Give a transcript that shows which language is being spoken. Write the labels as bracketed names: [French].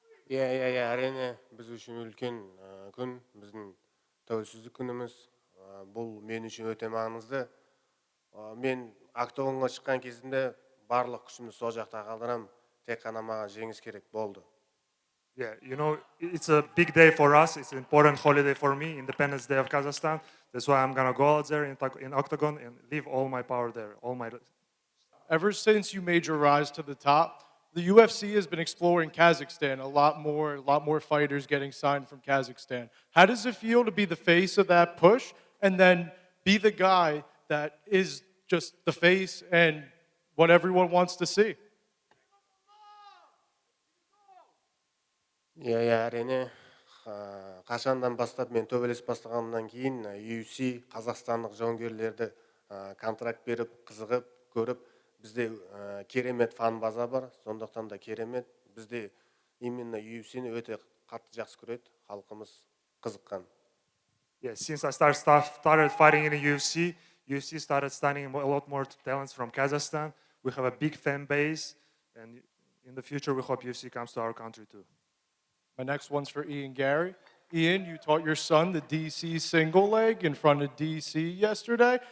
[Kazakh] Иә, әрине, біз үшін үлкен күн, біздің тәуелсіздік күніміз. Бұл мен үшін өте маңызды. Мен октагонға шыққан кезімде барлық күшімді сол жақта қалдырам. Тек қана маған жеңіс керек болды. [English] Yeah, it's a big day for us. It's an important holiday for me, Independence Day of Kazakhstan. That's why I'm going to go out there in Octagon and leave all my power there. Ever since you made your rise to the top, the UFC has been exploring Kazakhstan a lot more fighters getting signed from Kazakhstan. How does it feel to be the face of that push and then be the guy that is just the face and what everyone wants to see? [Kazakh] Иә, әрине, қашандан бастап мен төбелес бастағаннан кейін UFC қазақстандық жауынгерлерді контракт беріп, қызығып, көріп, бізде керемет фан база бар, сондықтан да керемет. Бізде [Russian] именно [Kazakh] UFC-ні өте қатты жақсы көреді, халқымыз қызыққан. [English] Yeah, since I started fighting in the UFC started signing a lot more talents from Kazakhstan. We have a big fan base, and in the future we hope UFC comes to our country too. My next one's for Ian Garry. Ian, you taught your son the DC single leg in front of DC yesterday.